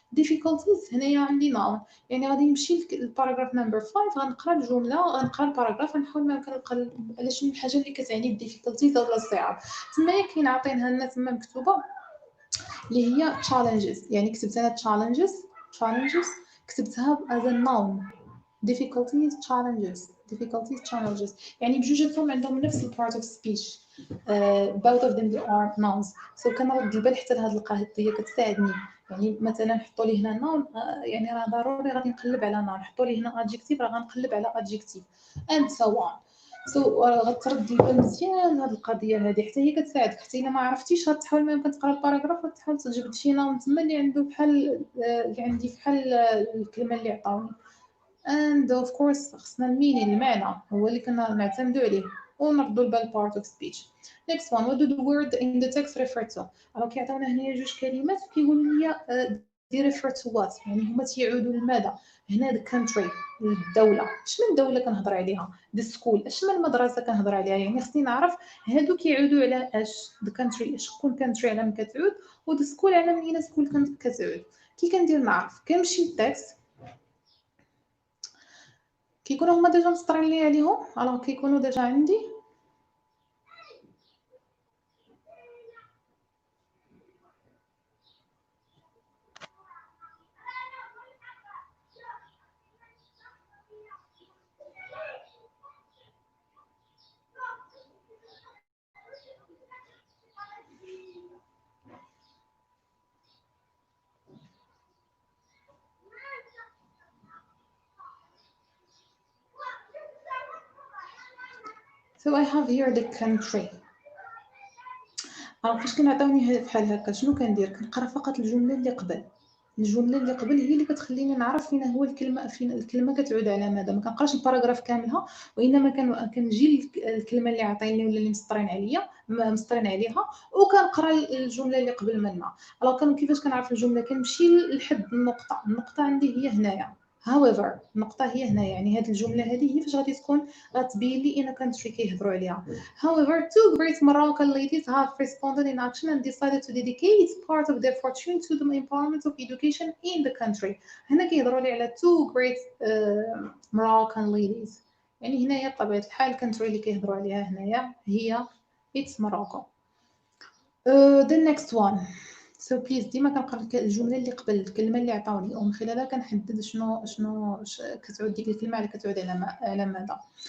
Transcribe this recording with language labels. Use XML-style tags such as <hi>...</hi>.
<ar>difficulties هنايا عندي noun، يعني غادي نمشي للباراغراف نمبر 5، غنقرا الجمله، غنقرا الباراغراف، غنحاول ما يمكن نلقى على شنو الحاجه اللي كتعني difficulties ولا الصعاب. تمايا كاين عاطينها لنا تما مكتوبه اللي هي challenges، يعني كتبت انا challenges كتبتها</ar> <en>as a noun.</en> <ar>difficulties challenges يعني بجوجاتهم عندهم نفس ال</ar> <en>part of speech. both of them they are nouns.</en> <ar>so كنرد البال حتى لهاد القضيه كتساعدني، يعني مثلا حطوا لي هنا noun، يعني راه ضروري غادي نقلب على noun، حطوا لي هنا adjective راه غنقلب على adjective</ar> <en>and so on.</en> <ar>غترد البال مزيان هاد القضيه هذه، حتى هي كتساعدك، حتى الا ما عرفتيش غتحاول ما يمكن تقرا الباراغراف وتحاول تجبد شي نون تما اللي عنده بحال اللي عندي بحال الكلمه اللي عطاوني.</ar> <en>and of course</en> <ar>خصنا المينين، المعنى هو اللي كنا نعتمدوا عليه ونردوا البال</ar> <en>part of speech. next one, what do the word in the text refer to.</en> <ar>راه كيعطيونا هنايا جوج كلمات وكيقولوا لي</ar> <en>they refer to what،</en> <ar>يعني هما تيعودوا لماذا. هنا the country الدولة، اش من دولة كنهضر عليها. the school اش من مدرسة كنهضر عليها، يعني خصني نعرف هادو كيعودوا على اش. the country شكون country على من كتعود، و the school على من school كتعود. كي كندير نعرف، كنمشي للتكست، كيكونوا هما ديجا مسطرين لي عليهم، الوغ كيكونوا ديجا عندي.</ar> <en>So I have here the country.</en> <ar>فاش كنعطيوني بحال هكا شنو كندير؟ كنقرا فقط الجمله اللي قبل. الجمله اللي قبل هي اللي كتخليني نعرف فين هو الكلمه، فين الكلمه كتعود على ماذا. ما كنقراش الباراغراف كاملها، وانما كنجي الكلمه اللي عطايني ولا اللي مسطرين عليها وكنقرا الجمله اللي قبل منها. الوغ كيفاش كنعرف الجمله؟ كنمشي لحد النقطه عندي هي هنايا. however النقطه هي هنايا، يعني هذه الجمله هذه هي فاش غادي تكون غتبين لي ان كونتري كيهضروا عليها.</ar> <en>However, two great Moroccan ladies have responded in action and decided to dedicate part of their fortune to the empowerment of education in the country.</en> <ar>هنا كيهضروا لي على</ar> <en>two great Moroccan ladies.</en> <ar>يعني هنايا بطبيعة الحال country اللي كيهضروا عليها هنايا هي</ar> <en>it's Morocco. The next one. So please</en> <ar>ديما كنقرا الجمله اللي قبل الكلمه اللي عطاوني ومن خلالها كنحدد شنو كتعود ديك الكلمه على كتعود على ماذا.</ar>